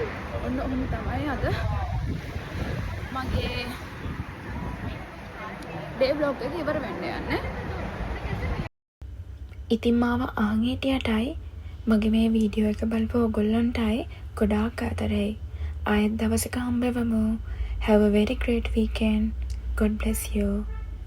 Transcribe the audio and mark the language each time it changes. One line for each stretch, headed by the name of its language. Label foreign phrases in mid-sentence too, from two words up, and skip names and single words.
Sinhala: ඔන්න තමයි අද මගේ
English: day blog
Sinhala: එක ඉවර වෙන්න යන්නේ. ඉතින් මාව අහන් හිටියටයි මගේ මේ වීඩියෝ එක බලපු ඔයගොල්ලන්ටයි ගොඩාක් ආදරෙයි. ආයෙත් දවසක හම්බෙමු.
English: Have a very great weekend. God bless you.